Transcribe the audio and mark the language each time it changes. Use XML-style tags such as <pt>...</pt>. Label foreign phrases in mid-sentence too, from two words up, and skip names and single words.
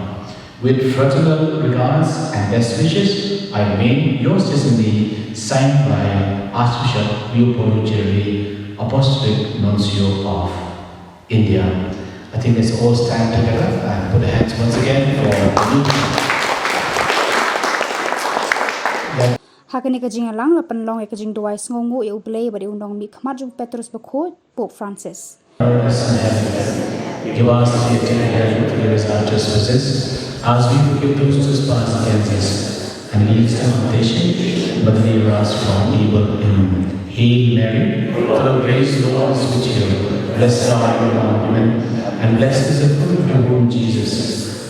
<en>With fraternal regards and best wishes, I remain yours sincerely, signed by Archbishop Leopoldo Jerry, Apostolic Nuncio of India. I think let's all stand together and put our hands once again for the new</en> <kha>Hakani ka jingalang lapan long ka jing duwai sngongu e ublay badi undong mi khmat jung Petrus bakhod Pope Francis.</kha> <en>Give us the eternal forgive us our trespasses, as we forgive those who trespass against us, and lead us into temptation, but deliver us from evil. Hail Mary, full of grace, the Lord is with you. Blessed are you among women, and blessed is the fruit of your womb, Jesus.</en>